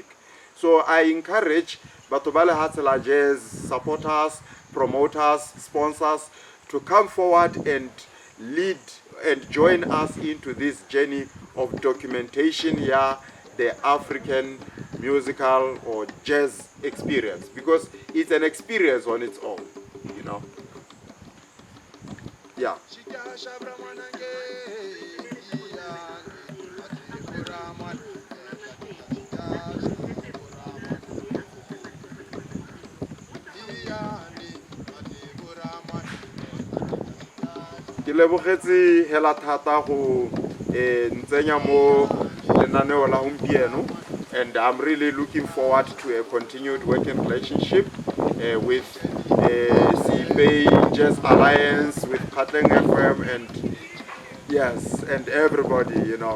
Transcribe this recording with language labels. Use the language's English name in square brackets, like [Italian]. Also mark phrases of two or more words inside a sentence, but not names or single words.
[English] So I encourage LEFATSHE jazz supporters, promoters, sponsors to come forward and lead and join us into this journey of documentation here, the African musical or jazz experience, because it's an experience on its own, Yeah. [Tswana] Ke lebogetse hela thata go ntsenya mo lenaneo la gompieno, [English] and I'm really looking forward to a continued working relationship with Seipei Jazz Alliance, with KGATLENG FM, and yes, and everybody,